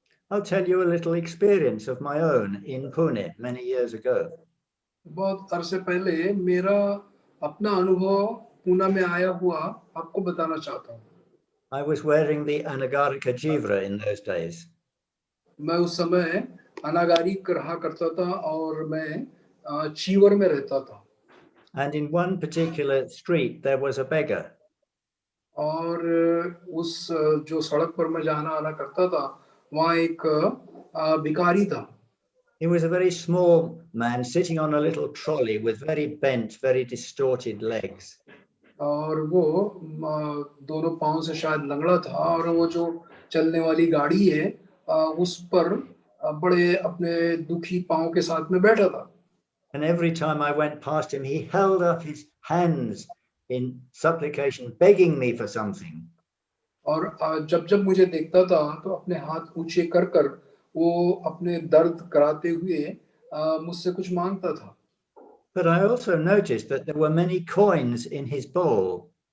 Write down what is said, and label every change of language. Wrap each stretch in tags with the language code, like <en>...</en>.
<en>I'll tell you a little experience of my own in Pune many years ago.</en> <hi>बहुत अरसे पहले मेरा अपना अनुभव पूना में आया हुआ आपको बताना चाहता हूँ.</hi> <en>I was wearing the 𝗕𝗛𝗙𝗪𝗔𝗪 in those days.</en> <hi>मैं उस समय अनागारिक रहा करता था और मैं चीवर में रहता था.</hi> <en>And in one particular street there was a beggar.</en> <hi>और उस जो सड़क पर मैं जाना आना करता था, वहाँ एक भिखारी था.</hi> <en>He was a very small man sitting on a little trolley with very bent, very distorted legs.</en> <hi>और वो दोनों पांव से शायद लंगड़ा था, और वो जो चलने वाली गाड़ी है उस पर बड़े अपने दुखी पांव के साथ में बैठा था.</hi> <en>And every time I went past him, he held up his hands in supplication, begging me for something.</en> <hi>और जब जब मुझे देखता था, तो अपने हाथ ऊंचे कर कर वो अपने दर्द कराते हुए मुझसे कुछ मांगता था.</hi> <en>But I also noticed that there were many coins in his bowl.</en>